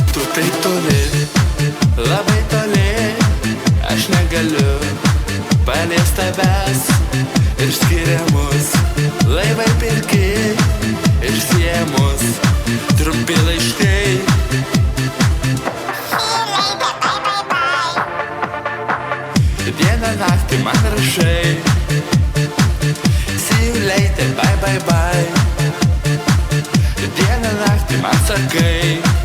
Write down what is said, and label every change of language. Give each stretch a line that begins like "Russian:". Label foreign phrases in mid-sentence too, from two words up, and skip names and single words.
Lithuanian: Taip toli, labai toli, aš negaliu paliest tavęs. Ir skiria mus laivai pilki, ir sieja mus trumpi laiškai. Dieną naktį man rašai,
English: see you later, bye bye bye.
Lithuanian: Dieną naktį man sakai,